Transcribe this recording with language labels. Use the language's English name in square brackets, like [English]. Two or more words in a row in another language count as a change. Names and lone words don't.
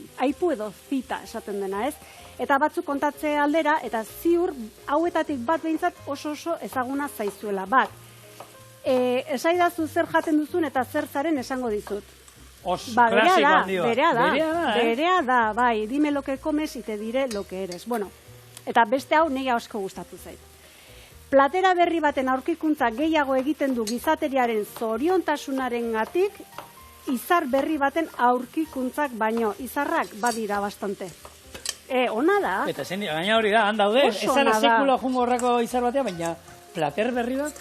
[Basque] Aipu edo zita esaten dena, ez? Eta batzuk kontatze aldera, eta ziur, hauetatik bat behintzat oso ezaguna zaizuela. Bat, esaidazu zer jaten duzun eta zer zaren esango dizut. Klasiko handi bat. Berea da, bai, [Spanish] dime lo que comes y te diré lo que eres. [Basque] Eta beste hau nire asko gustatu zait. Platera berri baten aurkikuntza gehiago egiten du gizateriaren zoriontasunarengatik, izar berri baten aurkikuntzak baino, izarrak badira bastante. Ona da. Eta gaina hori da, handaude, ez ara sekulo jungo horreko izar batea, baina plater berri bat?